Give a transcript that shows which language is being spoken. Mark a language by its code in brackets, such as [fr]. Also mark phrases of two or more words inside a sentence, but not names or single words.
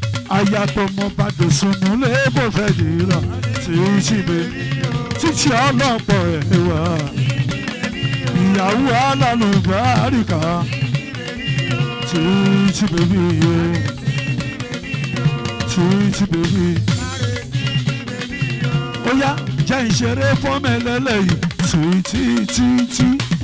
[yo] Aya tó mọ bá dòsùn nílé bó fẹ́ dìrọ̀, tí í ṣì bè, títí ọlọ́pọ̀ ẹ̀ wá. Ìyàwó alálùbáríkà, tí í ṣì bè mí o. [en] Sweet baby. [yo] Ó yá, jẹ́ ìṣeré fọ́mọ ẹlẹ́lẹ́yìí. [en] Sweet, sweet, sweet.